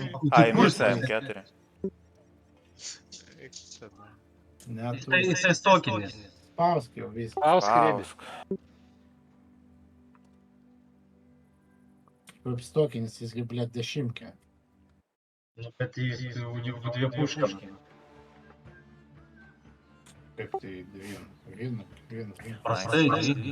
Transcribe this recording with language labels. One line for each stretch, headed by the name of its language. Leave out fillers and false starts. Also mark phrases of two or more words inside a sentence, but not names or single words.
Lithuanian: AMX M4. Neturi. Jisai stokinis. Spausk jau viską. Pausk. Kaip stokinis, jisgi, blėt, 10. Bet jis
Russian: у него 2 пушки.
Lithuanian: Kaip tai 2? Vien.
Russian: Простые, да?